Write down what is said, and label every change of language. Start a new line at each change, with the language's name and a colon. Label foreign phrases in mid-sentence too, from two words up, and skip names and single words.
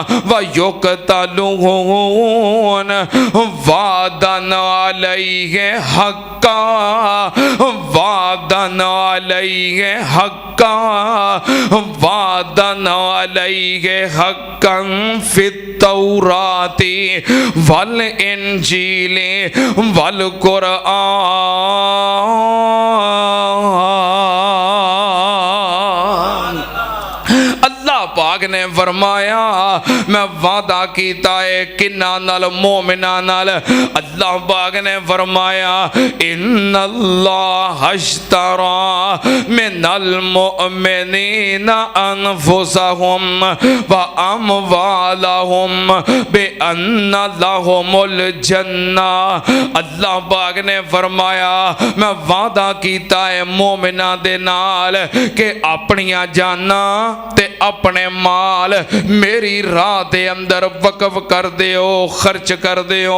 Arabic: ویقتلون وعدن علیہ حقا، وعدن علیہ حقا، وعدن علیہ حقا فی التوراۃ والانجیل والقرآن۔
Punjabi: اللہ اللہ پاک نے فرمایا میں وعدہ کیتا ہے کنہاں نال مومناں نال اللہ پاک نے فرمایا
Arabic: إن الله اشترى من المؤمنين أنفسهم وأموالهم بأن لهم الجنة.
Punjabi: اللہ پاک نے فرمایا میں وعدہ کیتا ہے مومناں دے نال کہ اپنیاں جاناں تے اپنے مال میری راہ دے اندر وقف کر دیو، خرچ کر دیو.